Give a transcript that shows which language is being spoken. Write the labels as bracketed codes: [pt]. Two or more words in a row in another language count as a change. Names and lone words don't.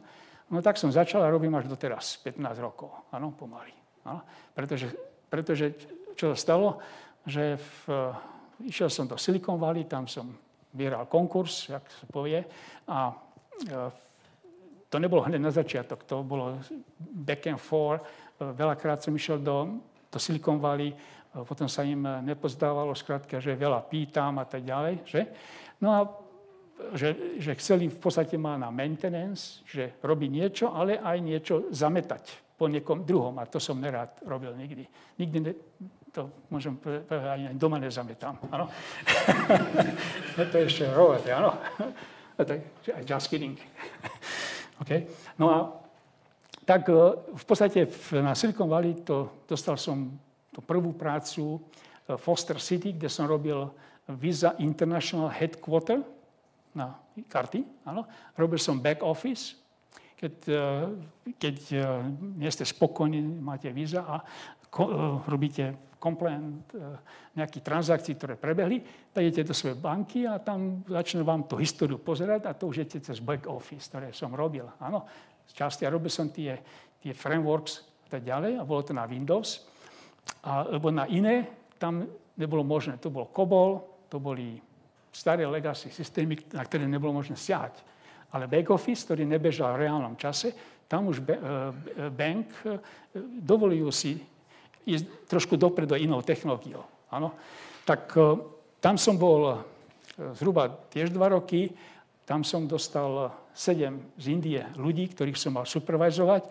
[sk] No tak som začal a robím až doteraz, 15 rokov, áno, pomaly. Áno. Pretože čo sa stalo, že išiel som do Silicon Valley, tam som vyhral konkurs, jak sa povie, a to nebolo hneď na začiatok, to bolo [en] back and forth. [sk] Veľakrát som išiel do Silicon Valley, potom sa im nepozdávalo, skrátka, že veľa pýtam a tak ďalej. Že? No a že chceli v podstate ma na maintenance, že robí niečo, ale aj niečo zametať po niekom druhom. A to som nerád robil nikdy. To môžem povedať, ani doma nezametám. Áno? To je ešte roveté, áno. [en] Just kidding. Okay. [sk] No a tak v podstate na Silicon Valley dostal som tú prvú prácu Foster City, kde som robil Visa International Headquarter na karty. Áno. Robil som [en] back office, [sk] keď nie ste spokojní, máte víza a robíte compliant nejakých transakcií, ktoré prebehli, tak idete do svojej banky a tam začne vám tú históriu pozerať a to už idete cez [en] back office, [sk] ktoré som robil. Áno, z časti ja robil som tie frameworks a tak ďalej a bolo to na Windows. Lebo na iné tam nebolo možné. To bol COBOL, to boli staré legacy systémy, na ktoré nebolo možné siahať. Ale [en] back office, [sk] ktorý nebežal v reálnom čase, tam už bank dovolujú si ísť trošku dopredu inou technológiou. Áno. Tak tam som bol zhruba tiež 2 roky, tam som dostal 7 z Indie ľudí, ktorých som mal supervizovať.